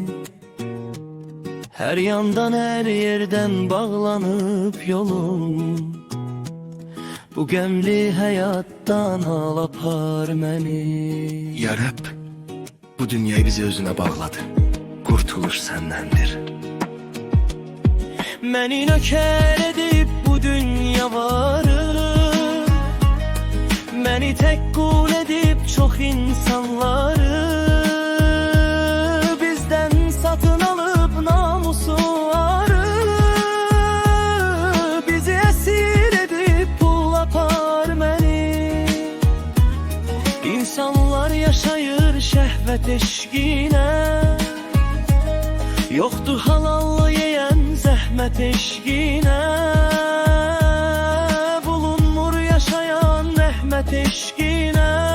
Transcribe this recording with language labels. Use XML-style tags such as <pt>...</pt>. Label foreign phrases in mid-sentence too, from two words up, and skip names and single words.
<tr>Her yandan her yerden bağlanıp yolum, bu gemli hayattan</tr> <az>al apar məni.</az> <tr>Ya Rab, bu dünyayı bizi özüne bağladı. Kurtuluş sendendir.</tr> <az>Məni nökər edib bu dünya varı, məni tek kul edib çox insanları,</az> <tr>bizden satın alıp namusu arı, bizi esir edip</tr> <az>pul apar məni. İnsanlar yaşayır şəhvət eşqinə, yoktu halallı yeyen zəhmət eşqinə, bulunmur yaşayan rəhmət eşqinə.</az>